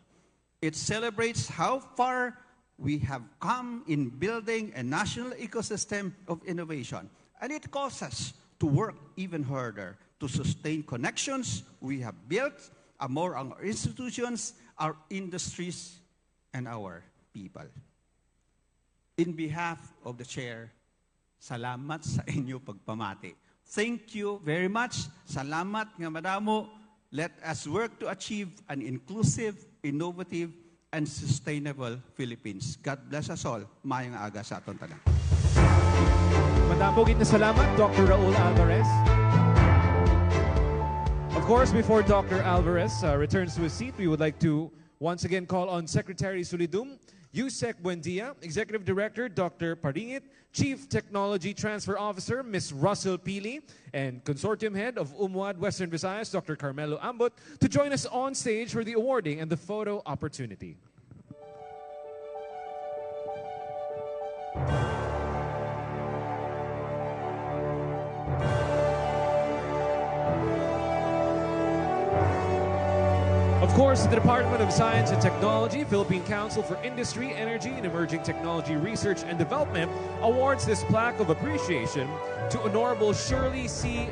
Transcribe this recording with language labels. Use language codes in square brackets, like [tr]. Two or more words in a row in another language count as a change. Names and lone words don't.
[en] It celebrates how far we have come in building a national ecosystem of innovation, and it calls us to work even harder to sustain connections we have built among our institutions, our industries, and our people. In behalf of the Chair, [hil] salamat sa inyo pagpamati. [en] Thank you very much. [hil] Salamat nga madamo. [en] Let us work to achieve an inclusive, innovative, and sustainable Philippines. God bless us all. [hil] Mayang aga sa aton tanan. Madamo gid na salamat, Dr. Raul Alvarez. [en] Of course, before Dr. Alvarez returns to his seat, we would like to once again call on Secretary Solidum, Yusek Buendia, Executive Director Dr. Paringit, Chief Technology Transfer Officer Ms. Russell Pili, and Consortium Head of UMWAD Western Visayas Dr. Carmelo Ambot to join us on stage for the awarding and the photo opportunity. Of course, the Department of Science and Technology, Philippine Council for Industry, Energy, and Emerging Technology Research and Development awards this plaque of appreciation to Honorable Shirley C.